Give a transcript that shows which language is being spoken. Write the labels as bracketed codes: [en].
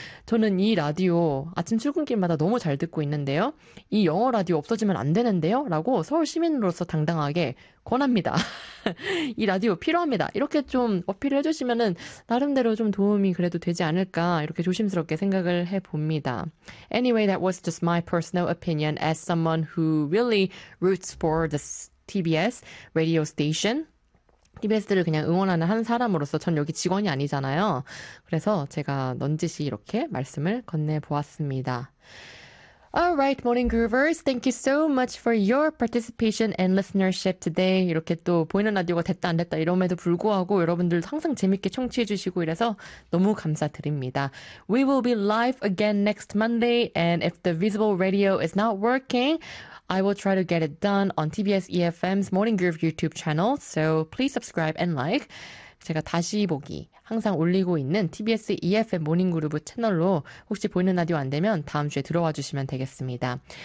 [ko] 저는 이 라디오 아침 출근길마다 너무 잘 듣고 있는데요. 이 영어 라디오 없어지면 안 되는데요? 라고 서울 시민으로서 당당하게 권합니다. 이 라디오 필요합니다. 이렇게 좀 어필을 해주시면은 나름대로 좀 도움이 그래도 되지 않을까, 이렇게 조심스럽게 생각을 해봅니다. [en] Anyway, that was just my personal opinion as someone who really roots for this TBS radio station. [ko] TBS를 그냥 응원하는 한 사람으로서 전 여기 직원이 아니잖아요. 그래서 제가 넌지시 이렇게 말씀을 건네보았습니다. [en] Alright, Morning Groovers. Thank you so much for your participation and listenership today. [ko] 이렇게 또 보이는 라디오가 됐다 안 됐다 이럼에도 불구하고 여러분들 항상 재밌게 청취해 주시고 이래서 너무 감사드립니다. [en] We will be live again next Monday, and if the visible radio is not working, I will try to get it done on TBS EFM's Morning Groove YouTube channel. So please subscribe and like. [ko] 제가 다시 보기 항상 올리고 있는 TBS EFM 모닝그루브 채널로 혹시 보이는 라디오 안 되면 다음 주에 들어와 주시면 되겠습니다.